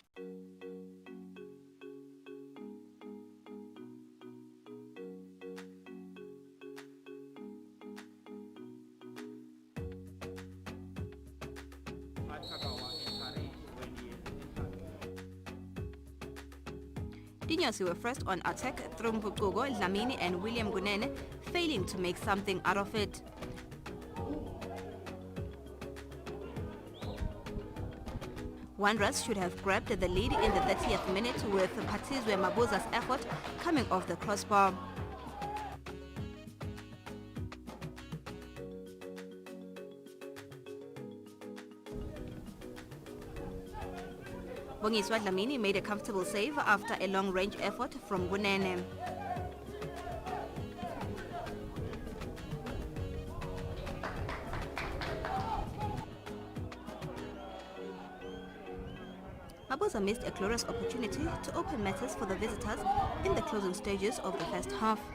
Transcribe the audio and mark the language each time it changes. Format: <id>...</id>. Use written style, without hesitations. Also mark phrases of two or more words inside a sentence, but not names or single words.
<en>Dinyosi were first on attack through Mpukugo, Dlamini and William Gunene, failing to make something out of it. Wanderers should have grabbed the lead in the 30th minute with Patizwe Mabuza's effort coming off the crossbar. Bongiswa Dlamini made a comfortable save after a long-range effort from Gunene. Mabuza missed a glorious opportunity to open matters for the visitors in the closing stages of the first half.</en>